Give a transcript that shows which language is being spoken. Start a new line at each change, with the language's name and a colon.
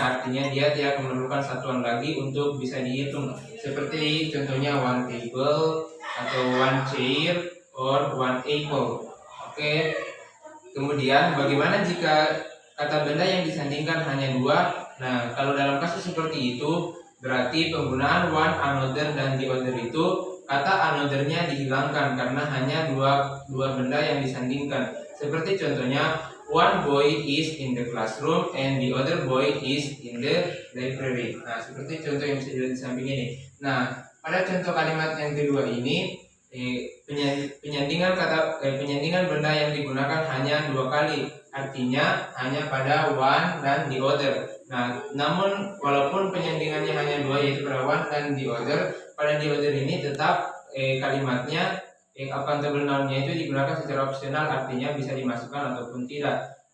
Indonesian: Artinya dia tidak memerlukan satuan lagi untuk bisa dihitung, seperti contohnya
English: one table
Indonesian: atau
English: one chair or one apple.
Indonesian: Oke. Kemudian bagaimana jika kata benda yang disandingkan hanya dua? Nah, kalau dalam kasus seperti itu berarti penggunaan one, another, dan the other itu kata another-nya dihilangkan karena hanya dua benda yang disandingkan. Seperti contohnya
English: one boy is in the classroom and the other boy is in the library.
Indonesian: Nah, seperti contoh yang bisa dilihat di samping ini. Nah, pada contoh kalimat yang kedua ini penyandingan benda yang digunakan hanya dua kali, artinya hanya pada one dan the other. Nah, namun walaupun penyandingannya hanya dua, yaitu pada one dan the other, pada the other ini tetap kalimatnya countable noun-nya itu digunakan secara opsional, artinya bisa dimasukkan ataupun tidak.